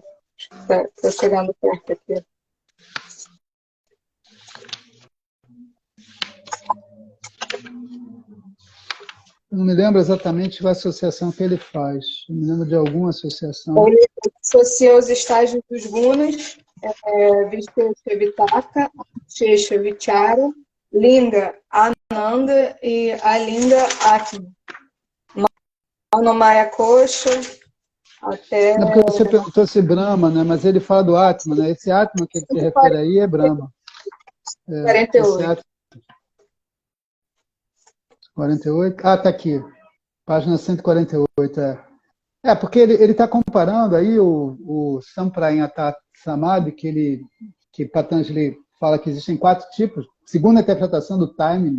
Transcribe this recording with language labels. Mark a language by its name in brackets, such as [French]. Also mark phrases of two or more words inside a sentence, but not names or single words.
[Portuguese] Estou chegando perto aqui. Eu não me lembro exatamente qual associação que ele faz. Eu me lembro de alguma associação. Ele associa os estágios dos gunas, Vishesha Vitaka, Shesha Vichara, Linga Ananda e Alinga Atma. Manomaya Kosha até... Não, porque você perguntou se Brahma, né? Mas ele fala do Atma, né? Esse Atma que ele se refere aí é Brahma. 48. 48? Ah, está aqui. Página 148, porque ele está comparando aí o Samprayata Samadhi, que Patanjali fala que existem 4 tipos, segundo a interpretação do timing.